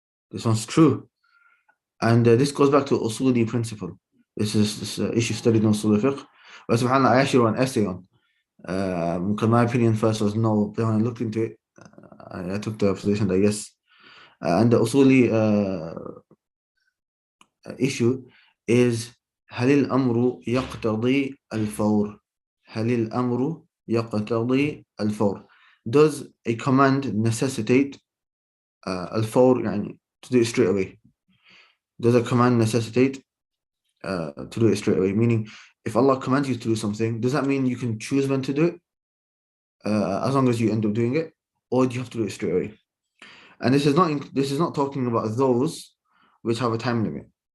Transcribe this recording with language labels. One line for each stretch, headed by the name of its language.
English: This one's true. And this goes back to usuli principle. This is this issue studied in usul fiqh. But subhanAllah, I actually wrote an essay on. Because my opinion first was no, but when I looked into it, I took the position that yes. And the usuli issue is
Arabic: هل الأمر يقتضي الفور؟ هل الأمر يقتضي الفور?
English: Does a command necessitate الفور, to do it straight away? Does a command necessitate to do it straight away? Meaning, if Allah commands you to do something, does that mean you can choose when to do it? As long as you end up doing it, or do you have to do it straight away? And this is not talking about those which have a time limit.